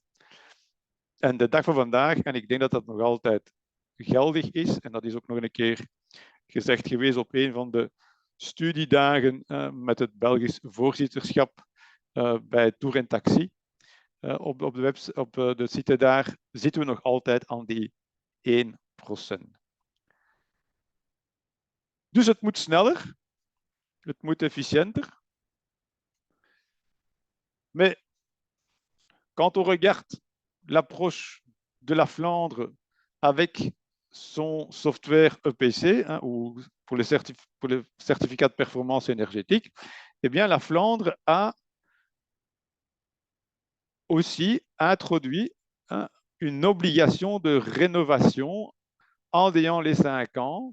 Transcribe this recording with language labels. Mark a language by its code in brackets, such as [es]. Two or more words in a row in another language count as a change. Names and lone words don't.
[nl] En de dag van vandaag, en ik denk dat dat nog altijd geldig is, en dat is ook nog een keer gezegd geweest op een van de studiedagen met het Belgisch voorzitterschap bij Tour en Taxi. Op de site daar zitten we nog altijd aan die 1%. Dus het moet sneller, het moet efficiënter. [fr] Mais quand on regarde l'approche de la Flandre avec son software EPC, ou pour les certificats de performance énergétique, eh bien, la Flandre a aussi introduit une obligation de rénovation en ayant les 5 ans.